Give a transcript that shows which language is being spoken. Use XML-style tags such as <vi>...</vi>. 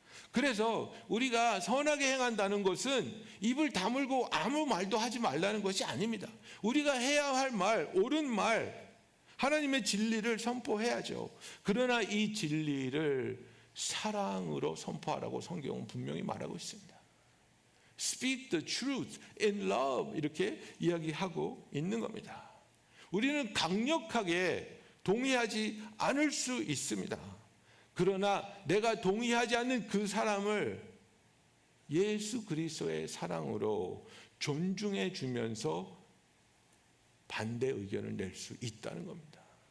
<ko>그래서 우리가 선하게 행한다는 것은 입을 다물고 아무 말도 하지 말라는 것이 아닙니다. 우리가 해야 할 말, 옳은 말, 하나님의 진리를 선포해야죠. 그러나 이 진리를 사랑으로 선포하라고 성경은 분명히 말하고 있습니다.</ko> <en>Speak the truth in love,</en> <ko>이렇게 이야기하고 있는 겁니다. 우리는 강력하게 동의하지 않을 수 있습니다. 그러나 내가 동의하지 않는 그 사람을 예수 그리스도의 사랑으로 존중해 주면서 반대 의견을 낼 수 있다는 겁니다.</ko>